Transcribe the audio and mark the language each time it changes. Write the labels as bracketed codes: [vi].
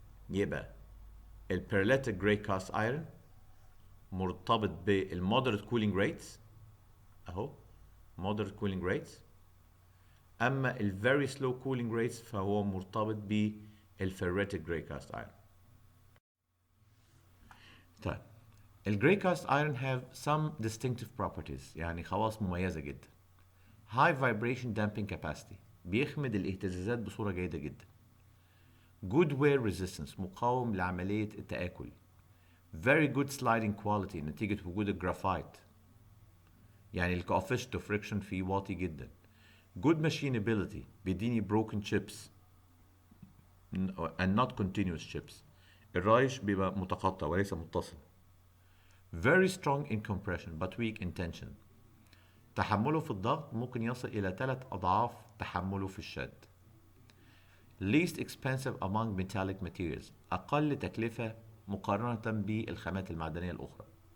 [ar] يبقى البيرليتيك جراي كاست ايرون مرتبط بالمودريت كولينج ريتس اهو، مودريت كولينج ريتس، اما الفيري سلو كولينج ريتس فهو مرتبط بالفيريتيك جراي كاست ايرون. طيب الجراي كاست ايرون [en] have some distinctive properties، [ar] يعني خواص مميزه جدا. [en] high vibration damping capacity، [ar] بيخمد الاهتزازات بصوره جيده جدا. [en] good wear resistance، [ar] مقاوم لعمليه التآكل. [en] very good sliding quality [ar] نتيجة وجود الجرافايت، يعني ال [en] coefficient of friction [ar] فيه واطي جدا. [en] good machinability، [ar] بيديني [en] broken chips and not continuous chips، [ar] الرايش بيبقى متقطع وليس متصل. [en] very strong in compression but weak in tension، [ar] تحمله في الضغط ممكن يصل إلى 3 أضعاف تحمله في الشد. [en] least expensive among metallic materials، [ar] أقل تكلفة مقارنة بالخامات المعدنية الأخرى.